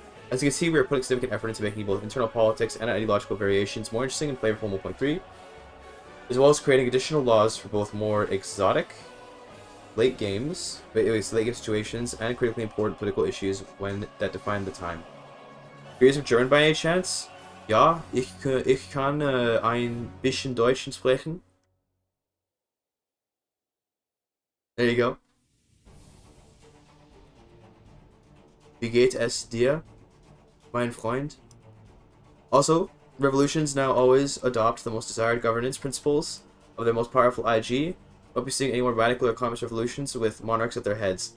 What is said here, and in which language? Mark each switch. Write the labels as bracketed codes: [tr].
[en] As you can see, we are putting significant effort into making both internal politics and ideological variations more interesting and flavorful in 1.3, as well as creating additional laws for both more exotic late games, late game situations, and critically important political issues when that define the time. Periods of German by any chance? [de] Ja, ich kann ein bisschen Deutsch sprechen. [en] There you go. [de] Wie geht es dir, mein Freund? [en] Also, revolutions now always adopt the most desired governance principles of their most powerful IG. Won't be seeing any more radical or communist revolutions with monarchs at their heads.